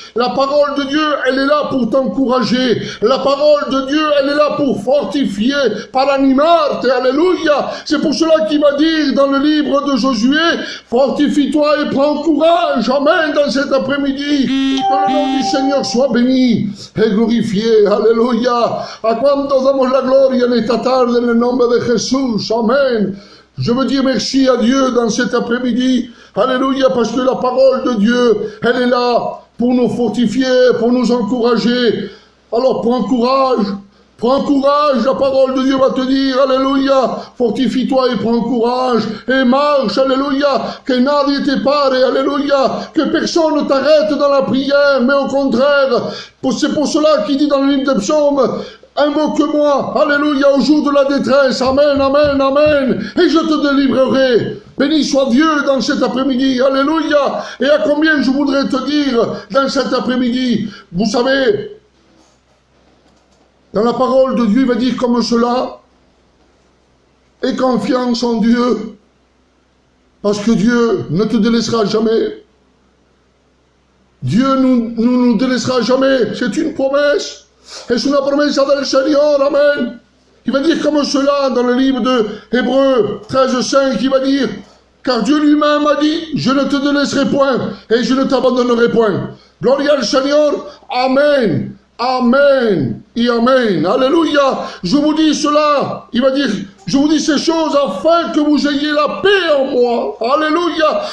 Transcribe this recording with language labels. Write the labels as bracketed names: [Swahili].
[French] La parole de Dieu, elle est là pour t'encourager. La parole de Dieu, elle est là pour fortifier, [Spanish] par animarte, [French] alléluia. C'est pour cela qu'il va dire dans le livre de Josué, fortifie-toi et prends courage, amen, dans cet après-midi. Que le nom du Seigneur soit béni et glorifié, alléluia. [Spanish] A cuantos damos la gloria en esta tarde en el nombre de Jesús, amen. [French] Je veux dire merci à Dieu dans cet après-midi, alléluia, parce que la parole de Dieu, elle est là pour nous fortifier, pour nous encourager. Alors prends courage, la parole de Dieu va te dire, alléluia, fortifie-toi et prends courage, et marche, alléluia, [Spanish] que nadie te pare, [French] alléluia, que personne ne t'arrête dans la prière, mais au contraire, c'est pour cela qu'il dit dans le livre des psaumes, invoque-moi, alléluia, au jour de la détresse, amen, amen, amen, et je te délivrerai. Béni soit Dieu dans cet après-midi, alléluia. Et à combien je voudrais te dire dans cet après-midi, vous savez, dans la parole de Dieu, il va dire comme cela, aie confiance en Dieu, parce que Dieu ne te délaissera jamais. Dieu nous délaissera jamais, c'est une promesse. [Spanish] Es una promesa del Señor, amen. [French] Il va dire comme cela dans le livre de Hébreux 13:5, il va dire, car Dieu lui-même a dit, je ne te délaisserai point et je ne t'abandonnerai point. [Spanish] Gloria al [French] Seigneur, amen, amen et amen, alléluia. Je vous dis cela, il va dire, je vous dis ces choses afin que vous ayez la paix en moi. Alléluia.